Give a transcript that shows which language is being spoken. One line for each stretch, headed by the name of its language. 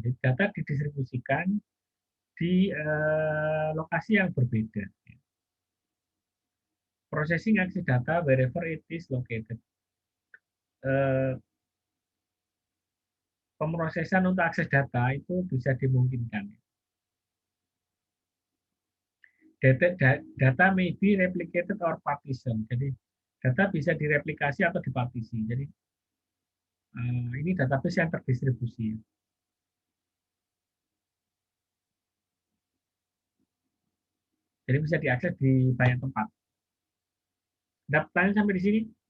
Indonesian: Jadi data didistribusikan di lokasi yang berbeda.
English: Processing access data wherever it is located.
Indonesian: Pemrosesan untuk akses data itu bisa dimungkinkan.
English: Data may be replicated or partition.
Indonesian: Jadi data bisa direplikasi atau dipartisi. Jadi ini database yang terdistribusi. Jadi bisa diakses di banyak tempat. Ada pertanyaan sampai di sini?